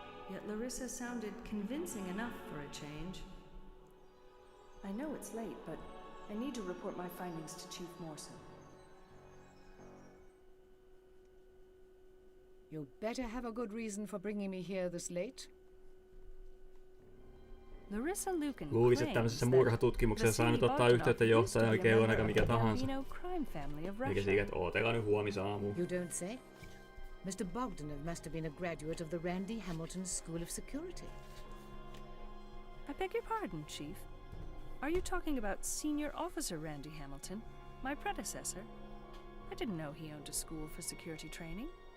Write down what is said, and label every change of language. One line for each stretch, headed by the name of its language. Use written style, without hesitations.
English: Yet Larissa sounded convincing enough for a change. I know it's late, but I need to report my findings to Chief Morrison. You better have a good reason for bringing me here this late. Larissa Lucan
Finnish: Luulis, että tämmöisessä murhatutkimuksessa saa nyt ottaa yhteyttä johtajan oikein on aika mikä tahansa. Eikä siinä, että ootelkaa nyt huomisaamuun.
English: You don't say? Mr. Bogdanov must have been a graduate of the Randy Hamilton School of Security. I beg your pardon, Chief. Are you talking about Senior Officer Randy Hamilton, my predecessor? I didn't know he owned a school for security training.